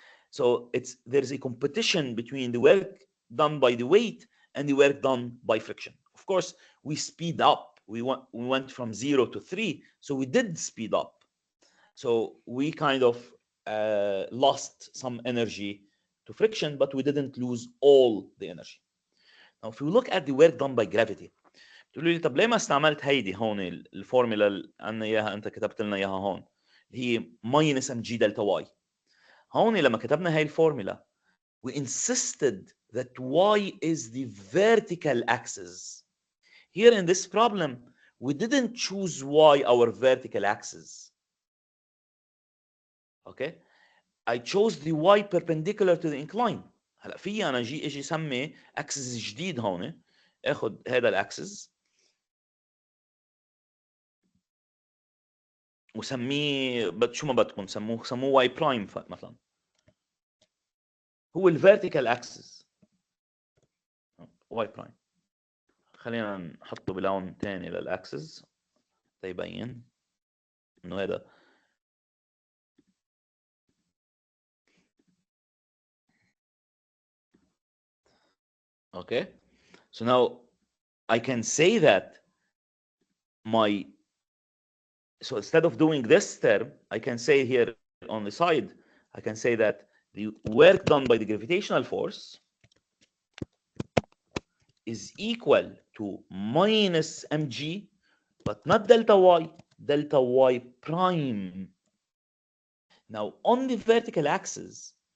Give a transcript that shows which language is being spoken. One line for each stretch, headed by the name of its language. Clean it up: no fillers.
English: So there's a competition between the work done by the weight and the work done by friction. Of course, we speed up. We went from 0 to 3, so we did speed up. So we kind of lost some energy to friction, but we didn't lose all the energy. Now, if we look at the work done by gravity,
Arabic: تقولوا لي طب ليه ما استعملت هيدي هون الفورمولا اللي عندنا اياها انت كتبت لنا اياها هون اللي هي ماينس ام جي دلتا واي. هون لما كتبنا هاي الفورمولا
English: we insisted that y is the vertical axis. Here in this problem we didn't choose y our vertical axis. Okay, I chose the y perpendicular to the incline.
Arabic: هلا في انا اجي سمي اكسس جديد هون، اخذ هذا الاكسس وسميه شو ما بدكم سموه واي برايم مثلا، هو الفيرتيكال اكسس واي برايم. خلينا نحطه بلون ثاني للاكسس تيبين انه هذا okay.
English: So now I can say that so instead of doing this term, I can say here on the side, I can say that the work done by the gravitational force is equal to minus mg, but not delta y prime. Now on the vertical axis,